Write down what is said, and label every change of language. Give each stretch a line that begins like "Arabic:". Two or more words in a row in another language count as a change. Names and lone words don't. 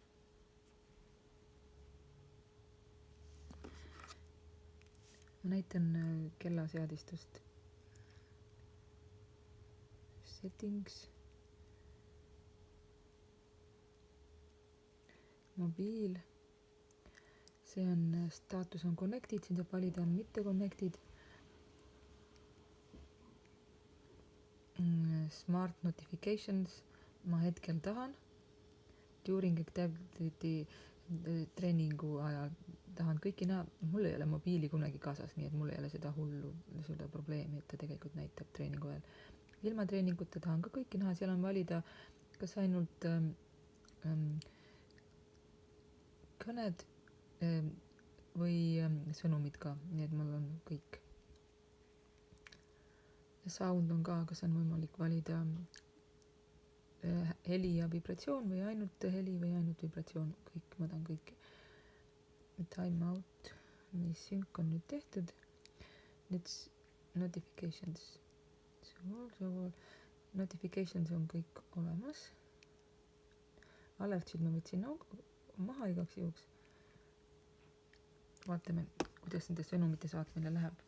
Estonian: Ma näitan kellaseadistust. Settings. Mobiil, see on staatus on connected, siin saab valida on mitte connected.
English: Smart notifications,
Estonian: ma hetkel tahan.
English: During activity
Estonian: treeningu ajal tahan kõiki näha, mul ei ole mobiili kunagi kaasas, nii et mul ei ole seda probleemi, et ta tegelikult näitab treeningu ajal. Ilma treeninguta tahan ka kõiki näha, seal on valida kas ainult kõned või sõnumid ka, nii et mul on kõik. Sound on ka, kas on võimalik valida heli ja vibratsioon või ainult heli või ainult vibratsioon, kõik, ma tahan kõike.
English: Time out,
Estonian: mis sync on nüüd tehtud. Nüüd notifications. Notifications on kõik olemas. Alertsid ma võtsin maha igaks juhuks. Vaatame, kuidas nende sõnumite saatmine läheb.